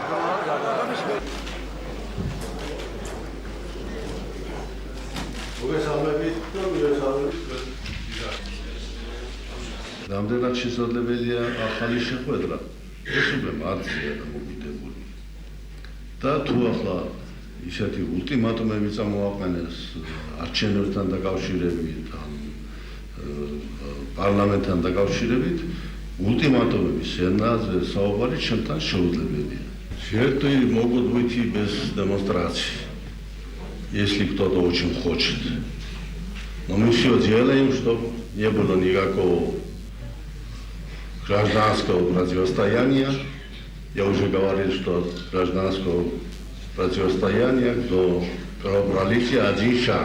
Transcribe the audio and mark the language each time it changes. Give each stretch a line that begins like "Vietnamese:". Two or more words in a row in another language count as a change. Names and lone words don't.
Georgian: რამდენად შესაძლებელია ახალი შეხვედრა ეს უკვე მარტია და მოგიდებული და თუ ახლა ისეთი ულტიმატუმები წამოაყენეს არჩევნებთან დაკავშირებით ან პარლამენტთან დაკავშირებით ультиматумების ენაზე საუბარი ჩემთან შეუძლებელია.
Russian: Жертвы могут быть и без демонстраций, если кто-то очень хочет. Но мы все делаем, чтобы не было никакого гражданского противостояния. Я уже говорил, что гражданского противостояния до кровопролития один шаг.